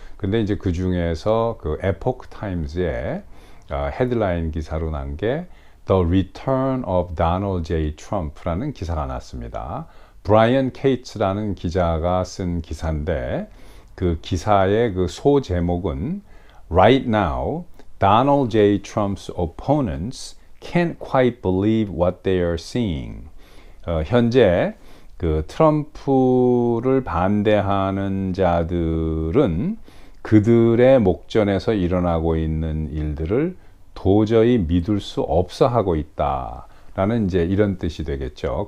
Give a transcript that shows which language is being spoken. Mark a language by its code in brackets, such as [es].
[ko] 근데 이제 그 중에서 그 에포크 타임즈의 헤드라인 기사로 난 게 [en] The Return of Donald J. [ko] Trump라는 기사가 났습니다. 브라이언 케이츠라는 기자가 쓴 기사인데 그 기사의 그 소 제목은 [en] Right now, Donald J. Trump's opponents can't quite believe what they are seeing. [ko] 현재 그 트럼프를 반대하는 자들은 그들의 목전에서 일어나고 있는 일들을 도저히 믿을 수 없어 하고 있다라는 이제 이런 뜻이 되겠죠.